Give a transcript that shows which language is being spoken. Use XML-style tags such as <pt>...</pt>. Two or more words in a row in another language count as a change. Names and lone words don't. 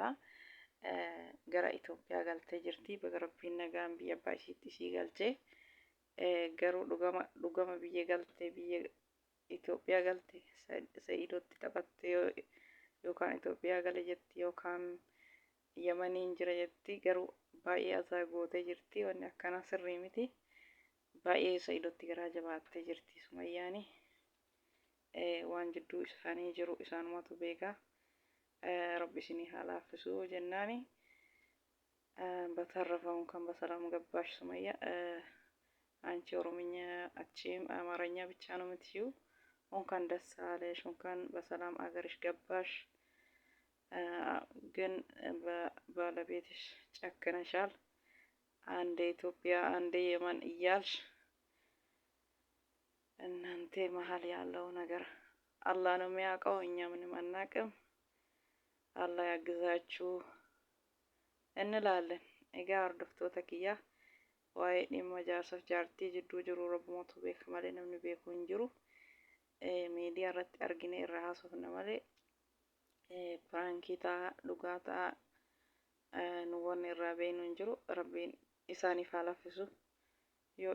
<om>Gara Itoophiyaa galtee jirti. Baga rabbiin nagaan biyya abbaa ishiitti isii galchee garuu dhugama biyya galtee biyya Itoophiyaa galte Sa'iidootti taphattee yookaan Itoophiyaa gale jetti yookaan Yamaniin jira jetti garuu baay'ee asaa gootee jirti wanni akkana sirrii miti. Baay'ee Sa'iidootti garaa jabaattee jirti Sumayyaani. Waan jidduu isaanii jiru isaanumatu beeka. Rabbi isinii haa laaffisuu jennaani.</om> <am>በተረፈውን kan በሰላም ገባሽ ሱመያ አንቺ ኦሮምኛ አትችይም አማርኛ ብቻ ነው የምትችይው እንኳን ደስ አለሽ እንኳን በሰላም አገርሽ ገባሽ ግን ባለቤትሽ ጨክነሻል አንዴ ኢትዮጵያ አንዴ የመን እያልሽ እናንተ መሃል ያለው ነገር አላህ ነው የሚያውቀው እኛ ምንም አናውቅም አላህ ያግዛችሁ እንላለን</am> <om>እጋ hordoftoota kiyya waa'ee dhimma jaarsaaf jaartii jidduu jiru rabbumatu beeka malee namni beeku hin jiru miidiyaa irratti argine irraa haasofna malee pirankii ta'a dhugaa ta'a nu wanni irraa beeknu hin jiru rabbiin isaaniif haa laaffisu yoo</om>